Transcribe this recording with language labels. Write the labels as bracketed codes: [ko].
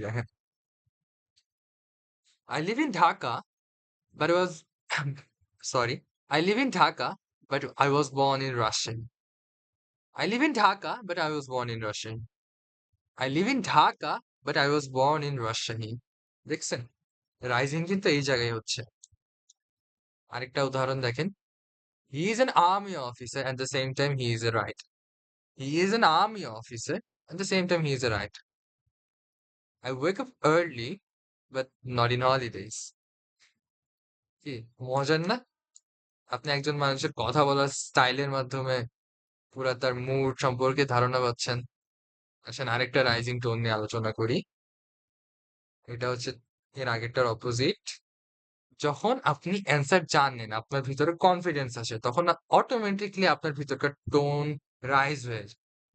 [bn] দেখেন, [en] I live in Dhaka but was sorry, I live in Dhaka but I was born in Rajshahi. I live in Dhaka but I was born in Rajshahi. I live in Dhaka but I was born in Rajshahi. [bn] দেখছেন? Rising কিন্তু এই জায়গায় হচ্ছে। আরেকটা উদাহরণ দেখেন, [en] He is an army officer, at the same time he is a writer. He is an army officer, at the same time he is a writer. I wake up early, but not in holidays. [bn] কি মজার না? আপনি একজন মানুষের কথা বলার স্টাইলের মাধ্যমে পুরা তার মুড সম্পর্কে ধারণা পাচ্ছেন। আসেন আরেকটা রাইজিং টোন নিয়ে আলোচনা করি। এটা হচ্ছে এর আগেরটার অপোজিট। যখন আপনি অ্যান্সার জানেন, আপনার ভিতরে কনফিডেন্স আসে, তখন অটোমেটিকলি আপনার ভিতরকার টোন রাইজ হয়ে যায়।